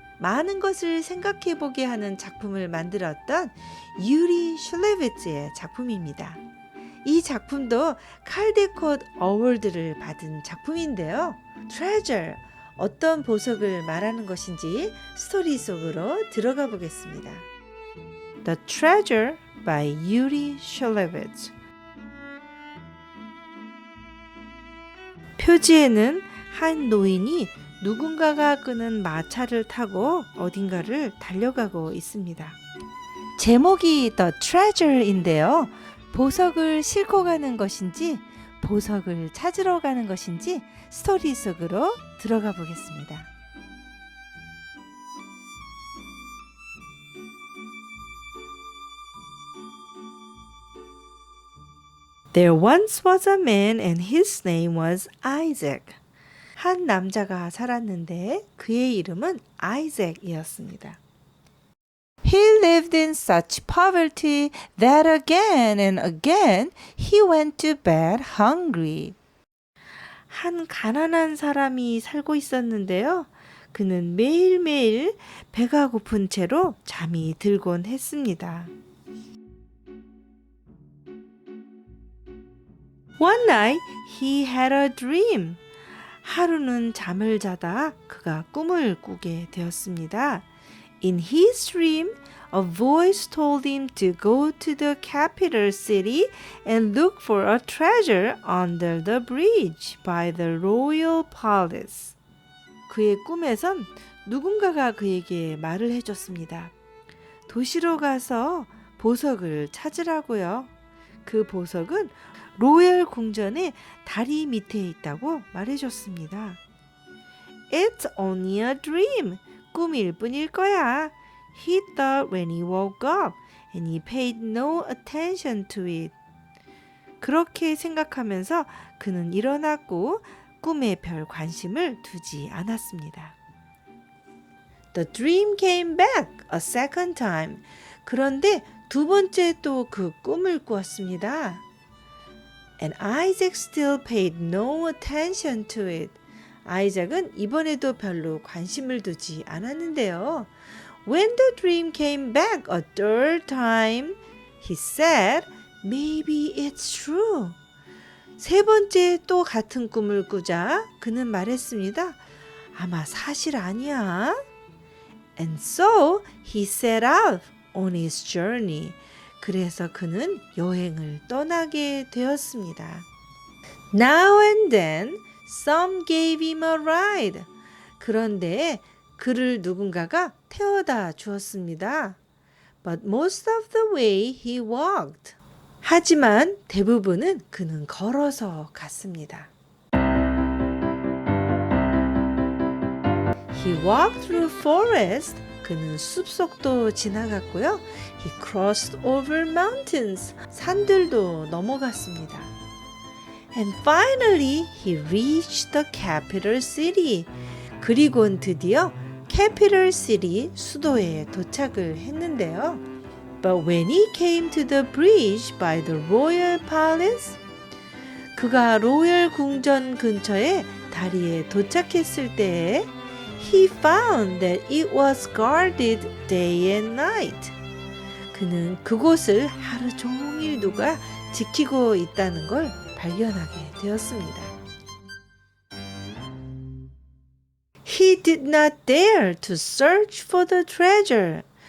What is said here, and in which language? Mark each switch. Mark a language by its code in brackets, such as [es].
[ko] 많은 것을 생각해보게 하는 작품을 만들었던 유리 슐레비츠의 작품입니다. 이 작품도 칼데콧 어워드를 받은 작품인데요. Treasure, 어떤 보석을 말하는 것인지 스토리 속으로 들어가 보겠습니다. [en] The Treasure by 유리 슐레비츠. [ko] 표지에는 한 노인이 누군가가 끄는 마차를 타고 어딘가를 달려가고 있습니다. 제목이 The Treasure인데요. 보석을 싣고 가는 것인지 보석을 찾으러 가는 것인지 스토리 속으로 들어가 보겠습니다. [en] There once was a man and his name was Isaac. [ko] 한 남자가 살았는데 그의 이름은 아이작이었습니다. [en] He lived in such poverty that again and again he went to bed hungry. [ko] 한 가난한 사람이 살고 있었는데요. 그는 매일매일 배가 고픈 채로 잠이 들곤 했습니다. [en] One night he had a dream. [ko] 하루는 잠을 자다 그가 꿈을 꾸게 되었습니다. [en] In his dream, a voice told him to go to the capital city and look for a treasure under the bridge by the royal palace. [ko] 그의 꿈에선 누군가가 그에게 말을 해줬습니다. 도시로 가서 보석을 찾으라고요. 그 보석은 로열 궁전의 다리 밑에 있다고 말해줬습니다. [en] It's only a dream. [ko] 꿈일 뿐일 거야. [en] He thought when he woke up and he paid no attention to it. [ko] 그렇게 생각하면서 그는 일어났고 꿈에 별 관심을 두지 않았습니다. [en] The dream came back a second time. [ko] 그런데 두 번째 또 그 꿈을 꾸었습니다. [en] And Isaac still paid no attention to it. [ko] 아이작은 이번에도 별로 관심을 두지 않았는데요. [en] When the dream came back a third time, he said, maybe it's true. [ko] 세 번째 또 같은 꿈을 꾸자 그는 말했습니다. 아마 사실 아니야. [en] And so he set out on his journey. [ko] 그래서 그는 여행을 떠나게 되었습니다. [en] Now and then, some gave him a ride. [ko] 그런데 그를 누군가가 태워다 주었습니다. [en] But most of the way he walked. [ko] 하지만 대부분은 그는 걸어서 갔습니다. [en] He walked through forest. [ko] 그는 숲속도 지나갔고요. [en] He crossed over mountains. [ko] 산들도 넘어갔습니다. [en] And finally, he reached the capital city. [ko] 그리고는 드디어 capital city, 수도에 도착을 했는데요. [en] But when he came to the bridge by the royal palace, [ko] 그가 로열 궁전 근처에 다리에 도착했을 때에 [en] He found that it was guarded day and night. [ko] 그는 그곳을 하루 종일 누가 지키고 있다는 걸 발견하게 되었습니다. [en] He did not dare to search for the treasure.